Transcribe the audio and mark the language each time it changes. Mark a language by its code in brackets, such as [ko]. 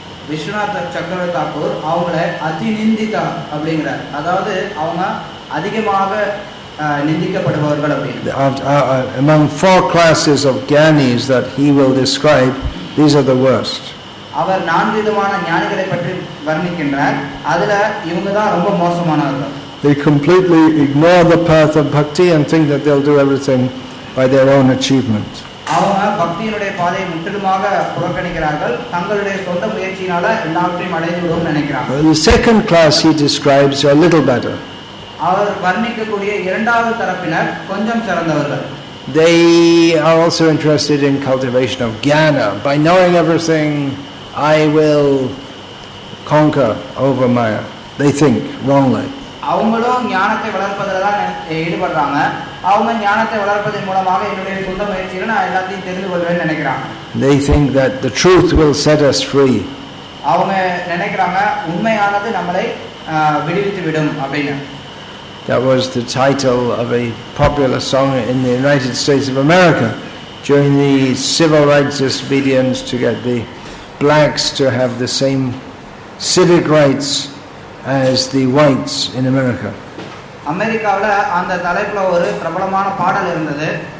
[ta] விஸ்வநாத் சக்கரவர்த்தி தாக்கூர் அவங்களை அதிநிந்திதா அப்படிங்கிறார், அதாவது அவங்க அதிகமாக நிந்திக்கப்படுபவர்கள் அப்படின்னு. [en] Among 4 classes of jnanis that he will describe, these are the worst. [ta] அவர் 4 விதமான ஞானிகளை பற்றி வர்ணிக்கின்றார், அதுல இவங்க தான் ரொம்ப மோசமானவர்கள். [en] They completely ignore the path of bhakti and think that they'll do everything by their own achievement. [ta] அவங்க பக்தியினுடைய பாதையை முற்றிலுமாக புறக்கணிக்கிறார்கள், தங்களுடைய சொந்த முயற்சியினால எல்லாவற்றையும் அடைந்து விடுவோம் நினைக்கிறாங்க. [en] The second class he describes are a little better. [ta] அவர் வர்ணிக்கக்கூடிய இரண்டாவது தரப்பினர் கொஞ்சம் சிறந்தவர்கள். [en] They are also interested in cultivation of jnana. By knowing everything, I will conquer over Maya. They think wrongly. [ta] அவங்களும் ஞானத்தை வளர்ப்பதில் தான் ஈடுபடுறாங்க. அவங்க ஞானத்தை வளர்ப்பதன் மூலமாக என்னுடைய சொந்த முயற்சியில நான் எல்லாத்தையும் தெரிந்து கொள்வேன்னு நினைக்கிறாங்க. [en] They think that the truth will set us free. [ta] அவங்க நினைக்கிறாங்க உண்மையானது நம்மளை விடுவித்து விடும் அப்படின்னு. [en] That was the title of a popular song in the United States of America during the civil rights disobedience to get the blacks to have the same civic rights as the whites in America. [ta] அமெரிக்காவில் அந்த தலைப்புல ஒரு பிரபலமான பாடல் இருந்தது.